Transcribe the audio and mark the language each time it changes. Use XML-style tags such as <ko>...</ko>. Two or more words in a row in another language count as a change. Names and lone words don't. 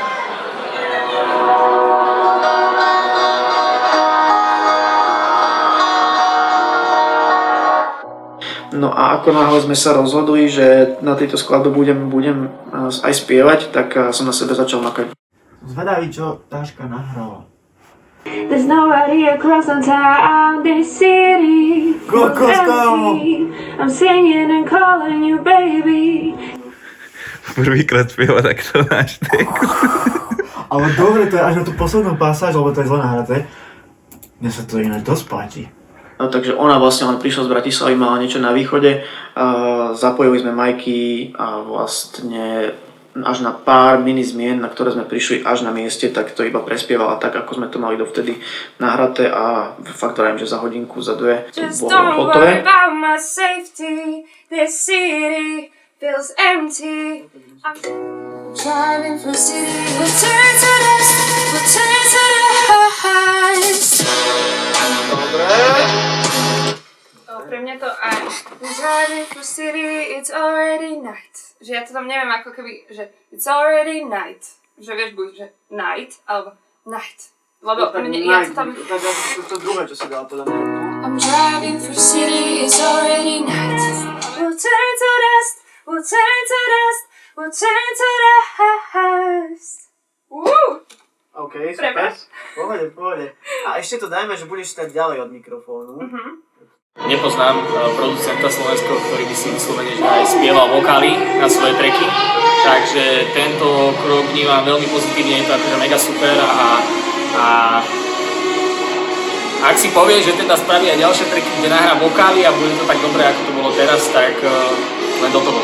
<sk>No a ako náhle sme sa rozhodli, že na tejto skladbe budem aj spievať, tak som na sebe začal makať. Zvedavý, čo Dáška nahrala.</sk> <en>There's nobody across the town, this city feels empty. I'm singing and calling you baby.</en> <sk>Prvýkrát spieva takto náš text. Ale dobre, to je až na tú poslednú pasáž, lebo to je zle nahraté. Mne sa to ináč dosť páči. Takže ona vlastne len prišla z Bratislavy, mala niečo na východe, zapojili sme majky a vlastne až na pár mini zmien, na ktoré sme prišli až na mieste, tak to iba prespievala tak, ako sme to mali dovtedy nahraté a fakt vrajím, že za hodinku, za dve to bolo hotové.</sk> <en>Feels empty. I'm driving for city. We'll turn to dust. We'll turn to dust.</en> <sk>Pre mňa to aj</sk> <en>I'm driving for city. It's already night.</en> <sk>Že ja to tam neviem ako keby, že</sk> <en>it's already night.</en> <sk>Že vieš buď, že night alebo night. Lebo ja to tam... To druhé, čo si dala podľa mňa.</sk> <en>I'm driving for city. It's already night. We'll turn to dust. We'll turn to dust, we'll turn to dust.</en> <sk>OK, super. Pohode. A ešte to dajme, že budeš stať ďalej od mikrofónu. Nepoznám producenta slovenského, ktorý by si vyslovene že aj spieval vokály na svoje tracky. Takže tento krok vnímam veľmi pozitívne, je to akože mega super a ak si povie, že teda spraví aj ďalšie tracky, kde nahrá vokály a bude to tak dobré, ako to bolo teraz, tak len do toho.</sk>